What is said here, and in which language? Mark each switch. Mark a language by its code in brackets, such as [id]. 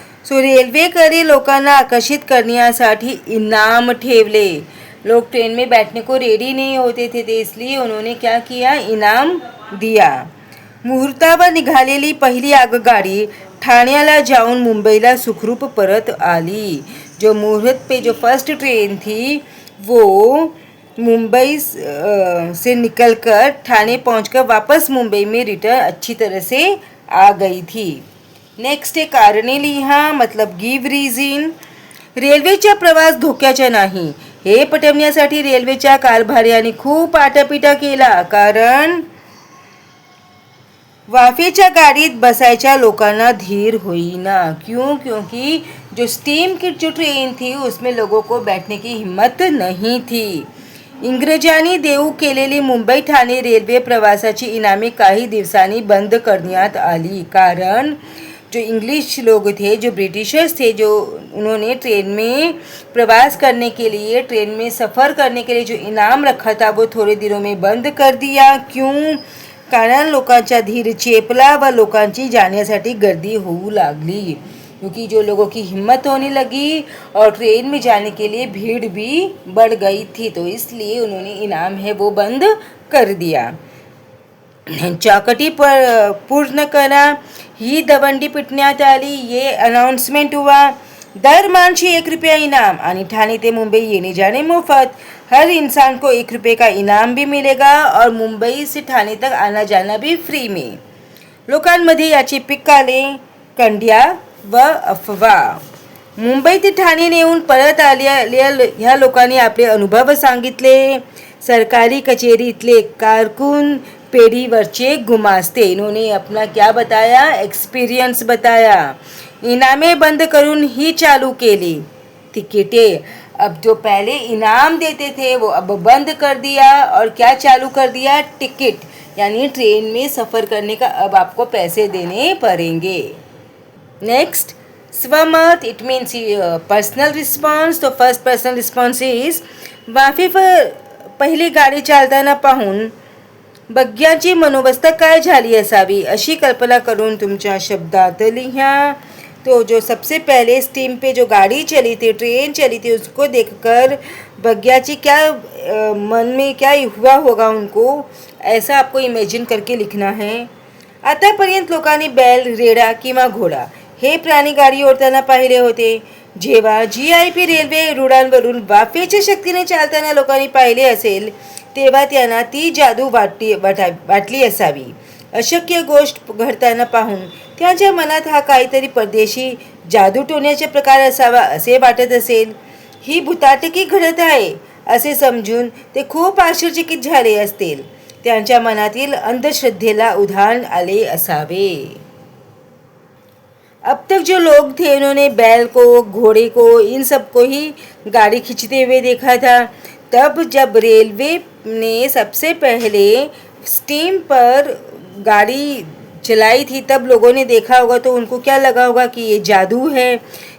[mr] So रेल्वेकडे लोकांना आकर्षित करण्यासाठी इनाम ठेवले। [hi] लोग ट्रेन में बैठने को रेडी नहीं होते थे, तो इसलिए उन्होंने क्या किया? इनाम दिया। [mr] मुहूर्तावर निघालेली पहिली आगगाडी ठाण्याला जाऊन मुंबईला सुखरूप परत आली। [hi] जो मुहूर्त पे जो फर्स्ट ट्रेन थी वो मुंबई से निकलकर ठाणे पहुंचकर वापस मुंबई में रिटर्न अच्छी तरह से आ गई थी। नेक्स्ट है [mr] कारणे लिहा, [hi] मतलब [en] Give reason. [mr] रेल्वेचा प्रवास धोक्याचा नाही, हे पटवण्यासाठी रेल्वेच्या कारभार्याने खूप आटापिटा केला। कारण वाफेच्या गाडीत बसायच्या लोकांना धीर होईना। [hi] क्यों? क्योंकि जो स्टीम की जो ट्रेन थी उसमें लोगों को बैठने की हिम्मत नहीं थी। [mr] इंग्रजांनी देऊ केलेली मुंबई ठाणे रेल्वे प्रवासाची इनामे काही दिवसांनी बंद करण्यात आली। [hi] कारण जो इंग्लिश लोग थे, जो ब्रिटिशर्स थे, जो उन्होंने ट्रेन में प्रवास करने के लिए, ट्रेन में सफ़र करने के लिए जो इनाम रखा था वो थोड़े दिनों में बंद कर दिया। क्यों? [mr] कारण लोकांचा धीर चेपला व लोकांची जाण्यासाठी गर्दी होऊ लागली। [hi] क्योंकि जो लोगों की हिम्मत होने लगी और ट्रेन में जाने के लिए भीड़ भी बढ़ गई थी, तो इसलिए उन्होंने इनाम है वो बंद कर दिया। [mr] चौकटी पर पूर्ण करा, ही दवंडी पिटण्यात आली, [hi] ये अनाउंसमेंट हुआ। [mr] दर मानशी 1 रुपया इनाम आणि ठाणे ते मुंबई येणे जाने मुफ्त। [hi] हर इंसान को 1 रुपये का इनाम भी मिलेगा और मुंबई से ठाणे तक आना जाना भी फ्री में। [mr] लोकांमध्ये याचे पिक आले, कंड्या व अफवा। मुंबई ते ठाणे नेऊन परत आलेल्या ह्या लोकांनी आपले अनुभव सांगितले। सरकारी कचेरीतले कारकून, पेढीवरचे गुमास्ते, [hi] इन्होंने अपना क्या बताया? एक्सपीरियंस बताया। [mr] इनामे बंद करून ही चालू केली। [hi] टिकटें, अब जो पहले इनाम देते थे वो अब बंद कर दिया और क्या चालू कर दिया? टिकट, यानी ट्रेन में सफ़र करने का अब आपको पैसे देने पड़ेंगे। [en] Next, स्वमत, it means personal response. तो first personal response is, [mr] वाफेवर पहिली गाडी चालताना पाहून बग्ग्याची मनोवस्था काय झाली असावी अशी कल्पना करून तुमच्या शब्दात लिहा। [hi] तो जो सबसे पहले स्टीम पे जो गाड़ी चली थी, ट्रेन चली थी, उसको देखकर बग्ग्याची क्या मन में क्या हुआ होगा उनको, ऐसा आपको इमेजिन करके लिखना है। [mr] आतापर्यंत लोकांनी बैल, रेडा किंवा घोडा हे प्राणी गाडी ओढताना पाहिले होते, जेव्हा GIP रेल्वे रुळांवरून वाफेच्या शक्तीने चालताना लोकांनी पाहिले असेल तेव्हा त्यांना ती जादू वाटली असावी. अशक्य गोष्ट घडताना पाहून त्यांच्या मनात हा काहीतरी परदेशी जादूटोण्याचा प्रकार असावा असे वाटत असेल. ही भुताटकी घडत आहे असे समजून ते खूप आश्चर्यचकित झाले असतील. त्यांच्या मनातील अंधश्रद्धेला उधाण आले असावे. [hi] अब तक जो लोग थे उन्होंने बैल को, घोड़े को, इन सबको ही गाड़ी खींचते हुए देखा था. तब जब रेलवे ने सबसे पहले स्टीम पर गाड़ी चलाई थी तब लोगों ने देखा होगा तो उनको क्या लगा होगा कि ये जादू है.